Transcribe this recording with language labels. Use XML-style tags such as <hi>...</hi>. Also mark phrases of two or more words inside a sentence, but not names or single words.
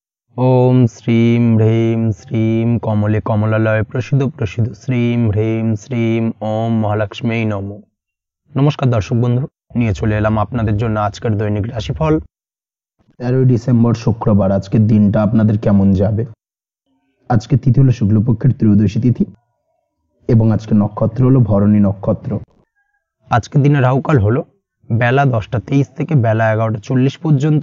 <sa>ओम श्रीं ह्रीं श्रीं कमले कमलालय प्रसिद्ध प्रसिद्ध श्रीं ह्रीं श्रीं ओम महालक्ष्मी नमो।</sa> <bn>নমস্কার দর্শক বন্ধু, নিয়ে চলে এলাম আপনাদের জন্য আজকের দৈনিক রাশিফল 13 ডিসেম্বর শুক্রবার। আজকের দিনটা আপনাদের কেমন যাবে? আজকে তিথি হলো শুক্লপক্ষের ত্রয়োদশী তিথি এবং আজকে নক্ষত্র হলো ভরণী নক্ষত্র। আজকের দিনে রাহুকাল হলো বেলা 10টা 23 থেকে বেলা 11টা 40 পর্যন্ত।</bn>